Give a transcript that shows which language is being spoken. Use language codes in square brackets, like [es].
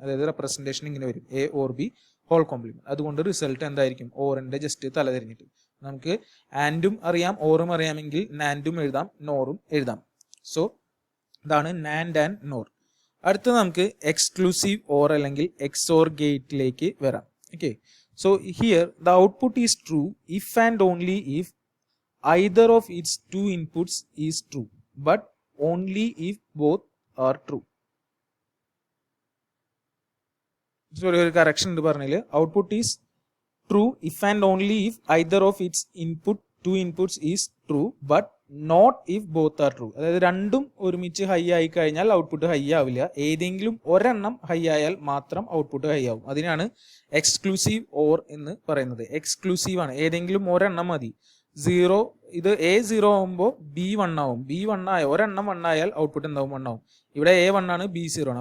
[ml] അതായത് റെപ്രസെന്റേഷൻ ഇങ്ങനെ വരും, A or B whole complement. അതുകൊണ്ട് റിസൾട്ട് എന്തായിരിക്കും? ഓറിന്റെ ജസ്റ്റ് തലതിരിഞ്ഞിട്ട്. നമുക്ക് ആൻഡും അറിയാം ഓറും അറിയാമെങ്കിൽ നാൻഡും എഴുതാം നോറും എഴുതാം. സോ ഇതാണ് നാൻഡ് ആൻഡ് നോർ. അടുത്ത നമുക്ക് എക്സ്ക്ലൂസീവ് ഓർ അല്ലെങ്കിൽ എക്സോർ ഗേറ്റിലേക്ക് വരാം. Okay. [en] So here the output is true if and only if either of its two inputs is true, but only if both are true. [ml] Sorry, ഒരു correction ഉണ്ട് പറഞ്ഞില്ല. [en] Output is true if and only if either of its two inputs is true, but not if both are true. [ml] അതായത് രണ്ടും ഒരുമിച്ച് high ആയി കഴിഞ്ഞാൽ output high ആവില്ല. ഏതെങ്കിലും ഒരെണ്ണം ഹൈ ആയാൽ മാത്രം ഔട്ട്പുട്ട് ഹൈ ആവും. അതിനാണ് എക്സ്ക്ലൂസീവ് ഓർ എന്ന് പറയുന്നത്. എക്സ്ക്ലൂസീവ് ആണ്. ഏതെങ്കിലും ഒരെണ്ണം മതി. 0 ഇത് എ 0 ആകുമ്പോൾ ബി 1 ആവും. ബി 1 ആയ ഒരെണ്ണം 1 ആയാൽ ഔട്ട്പുട്ട് എന്താവും? 1 ആവും. ഇവിടെ എ 1 ആണ്, ബി 0 ആണ്.